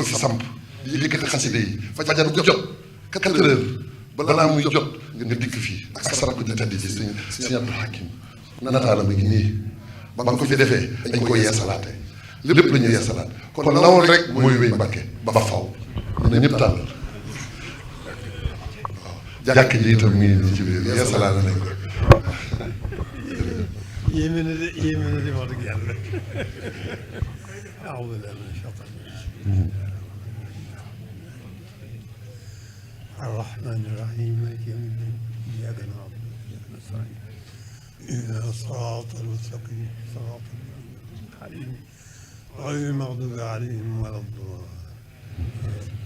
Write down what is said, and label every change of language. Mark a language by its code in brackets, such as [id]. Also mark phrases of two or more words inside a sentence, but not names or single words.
[wo] fi samp di yëkkati xaside yi fajar bu jot 4 heures balaa muy jot nga dikk fii ak sarako di tedd ji sëñ Abdou Hakim nataala mi ngi nii ba nga ko fi defee dañ ko yeesalaate lépp la ñu yeesalaat kon lawol rek mooy wéy Mbacke ba faw ñu ne ñëpp tàll waaw jàkk ji itam mi ngi ci biir yeesalaat nañ ko yéeme na de wax dëgg yàlla [ar] أعوذ بالله من الشيطان الرجيم الرحمن الرحيم مالك يوم الدين إياك نعبد وإياك نستعين اهدنا الصراط المستقيم صراط الذين غير المغضوب عليهم ولا الضالين